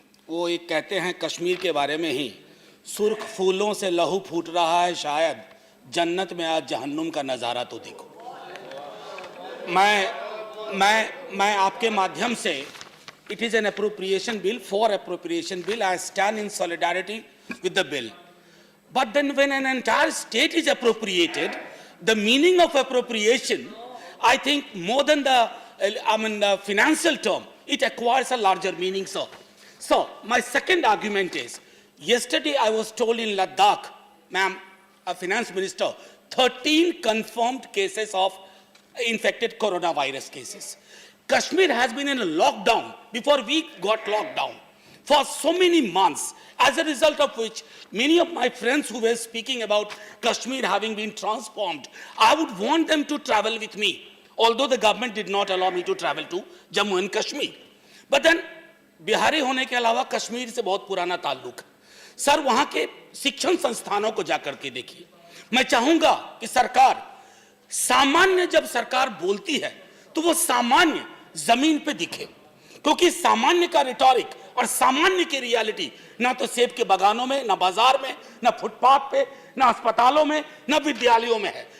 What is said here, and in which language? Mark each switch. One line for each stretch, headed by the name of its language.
Hindi: वो एक कहते हैं कश्मीर के बारे में ही, सुर्ख फूलों से लहू फूट रहा है, शायद जन्नत में आज जहन्नुम का नजारा तो देखो. मैं आपके माध्यम से,
English: it is an appropriation bill, for appropriation bill, I stand in solidarity with the bill. But then when an entire state is appropriated, the meaning of appropriation, I think more than the financial term, it acquires a larger meaning, sir. So my second argument is, yesterday I was told in Ladakh, ma'am, a finance minister, 13 confirmed cases of infected coronavirus cases. Kashmir has been in a lockdown before we got locked down for so many months, as a result of which many of my friends who were speaking about Kashmir having been transformed, I would want them to travel with me, although the government did not allow me to travel to Jammu and Kashmir. But then
Hindi: Bihari होने के अलावा कश्मीर से बहुत पुराना ताल्लुक है. Sir, वहां के शिक्षण संस्थानों को जाकर के देखिए. मैं चाहूंगा कि सरकार, सामान्य जब सरकार बोलती है तो वो सामान्य जमीन पे दिखे, क्योंकि सामान्य का रिटॉरिक और सामान्य की रियलिटी ना तो सेब के बागानों में, ना बाजार में, ना फुटपाथ पे, ना अस्पतालों में, ना विद्यालयों में है.